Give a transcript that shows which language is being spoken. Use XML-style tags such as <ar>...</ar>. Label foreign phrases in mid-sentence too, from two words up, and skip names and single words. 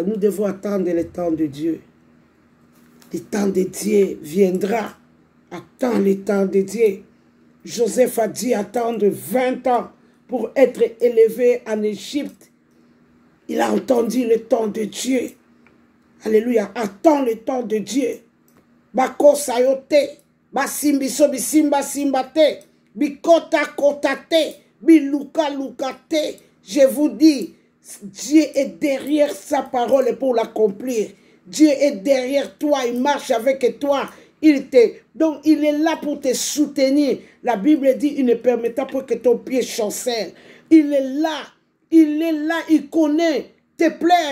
<fr>Nous devons attendre le temps de Dieu. Le temps de Dieu viendra. Attends le temps de Dieu. Joseph a dit attendre 20 ans pour être élevé en Égypte. Il a entendu le temps de Dieu. Alléluia. Attends le temps de Dieu.</fr> <ln>Bako sayote. Basimbiso bisimba simbate. Bikota kotate. Biluka lukate.</ln> <fr>Je vous dis, Dieu est derrière sa parole pour l'accomplir. Dieu est derrière toi, il marche avec toi. Donc, il est là pour te soutenir. La Bible dit, il ne permettra pas que ton pied chancelle. Il est là, il connaît tes plaies.</fr>